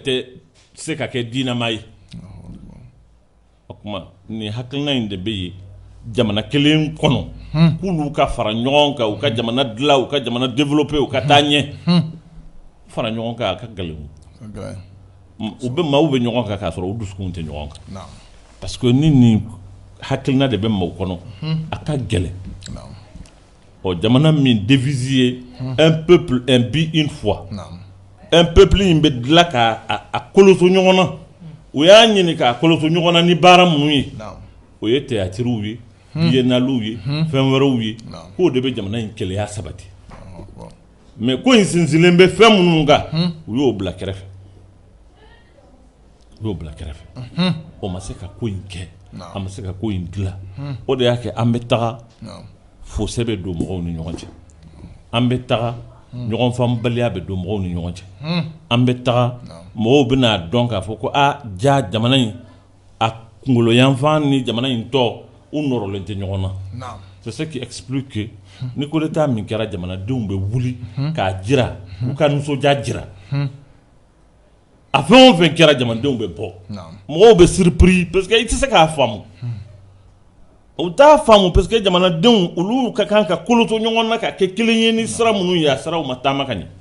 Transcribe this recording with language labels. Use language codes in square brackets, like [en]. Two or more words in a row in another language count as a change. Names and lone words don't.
[bm] tɛ se ka kɛ diinama ye o tuma nin hakilina in de bɛ yen jamana kelen kɔnɔ k'olu ka fara ɲɔgɔn kan u ka jamana dilan u ka jamana développer u ka taa ɲɛ fara ɲɔgɔn kan a ka gɛlɛn u bɛ maaw bɛ ɲɔgɔn kan k'a sɔrɔ u dusukun tɛ ɲɔgɔn kan parce que ni nin hakilina de bɛ maaw kɔnɔ a ka gɛlɛn ɔ jamana min devise ye [fr] un peuple un but une foi un peuple [bm] in bɛ dilan k'a koloso ɲɔgɔn na u y'a ɲini k'a koloso ɲɔgɔn na ni baara minnu ye o ye théâtre ye biennalew ye fɛn wɛrɛw ye k'o de bɛ jamana in kɛlɛya sabati mais ko in sinsinlen bɛ fɛn minnu kan u y'o bila kɛrɛfɛ o ma se ka ko in kɛ a ma se ka ko in dilan o de y'a kɛ an bɛ taga fossé bɛ don mɔgɔw ni ɲɔgɔn cɛ an bɛ taga ɲɔgɔn faamubaliya bɛ don mɔgɔw ni ɲɔgɔn cɛ an bɛ taga mɔgɔw bɛna dɔn k'a fɔ ko ja jamana in a kunkolo yanfan ni jamana in tɔ u nɔrɔlen tɛ ɲɔgɔn na [fr] c'est ce qui explique que [bm] ni [fr] coup d'état [bm] min kɛra jamanadenw bɛ wuli k'a jira u ka nisɔndiya jira a fɛn o fɛn kɛra jamanadenw bɛ bɔ mɔgɔw bɛ surpris [fr] parce que [bm] i tɛ se k'a faamu u t'a faamu [fr] parce que [bm] jamanadenw olu ka kan ka koloto ɲɔgɔn na ka kɛ kelen ye ni sira minnu ye a siraw ma taama ka ɲɛ